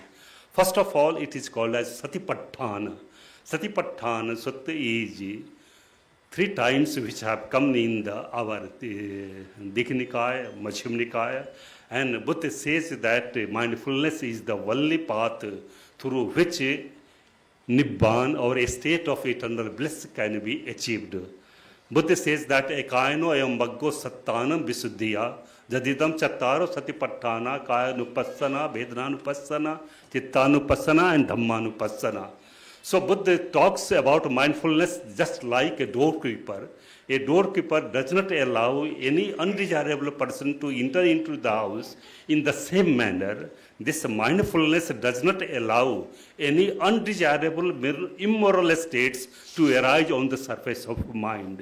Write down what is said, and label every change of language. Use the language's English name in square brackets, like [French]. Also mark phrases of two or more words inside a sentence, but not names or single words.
[English] First of all, it is called as Satipatthana. Satipatthana Sutta is 3 times which have come in our Digha Nikaya, Majjhima Nikaya, and Buddha says that mindfulness is the only path through which Nibbana or a state of eternal bliss can be achieved. Buddha says that [Pali] ekayano ayam baggo sattanam visuddhiya jadidam chattaro satipatthana kayanupassana vedananupassana chittanupassana and dhammanupassana. [English] So Buddha talks about mindfulness just like a doorkeeper. A doorkeeper does not allow any undesirable person to enter into the house. In the same manner, this mindfulness does not allow any undesirable immoral states to arise on the surface of mind.